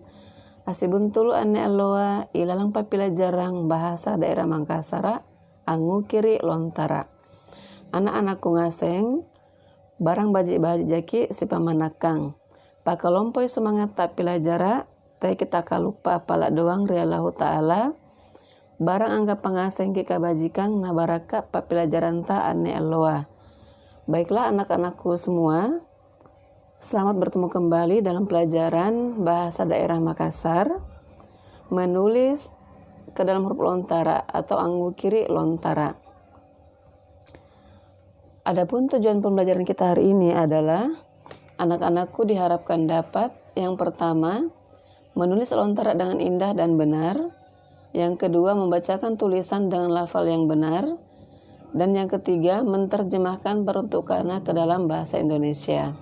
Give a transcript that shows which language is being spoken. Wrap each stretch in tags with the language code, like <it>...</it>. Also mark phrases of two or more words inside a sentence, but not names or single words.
<mak>Asibuntulu ane aloa ilalang papila jarang</mak> <id>bahasa daerah</id> <mak>Mangkasara, angu kiri lontara. Anak-anakku ngaseng, barang baji-baji jaki si pamanakang. Pakalompoi semangat tak pilajara, tapi kita kalupa pala doang riallahu ta'ala. Barang anggap pengaseng kika bajikang na baraka papilajaran ta ane aloa.</mak> <id>Baiklah anak-anakku semua, selamat bertemu kembali dalam pelajaran bahasa daerah Makassar. Menulis ke dalam huruf lontara atau</id> <mak>anggu kiri lontara.</mak> <id>Adapun tujuan pembelajaran kita hari ini adalah anak-anakku diharapkan dapat yang pertama menulis lontara dengan indah dan benar, yang kedua membacakan tulisan dengan lafal yang benar, dan yang ketiga menerjemahkan peruntukannya ke dalam bahasa Indonesia.</id>